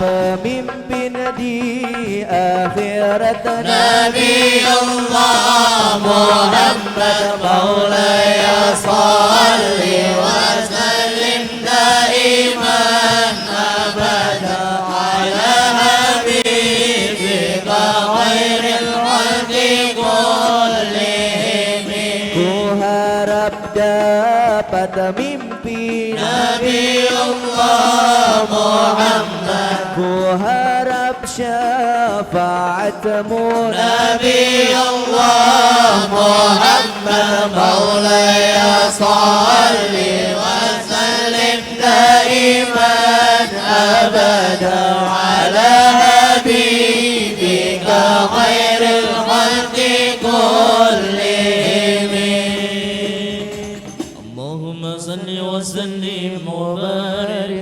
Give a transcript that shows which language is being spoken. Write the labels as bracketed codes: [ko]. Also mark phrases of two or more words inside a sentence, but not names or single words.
[id] pemimpin di akhirat. [ar] نبي الله محمد مولاي صل وسلم دائما أبدا على حبيبك خير الخلق كلهم. [id] Ku harap dapat mimpi Nabi Allah Muhammad, ku harap syafaatmu [ar] نبي الله محمد مولاي صل وسلم دائما أبدا على حبيبك خير الخلق كلهم. اللهم صل وسلم وبارك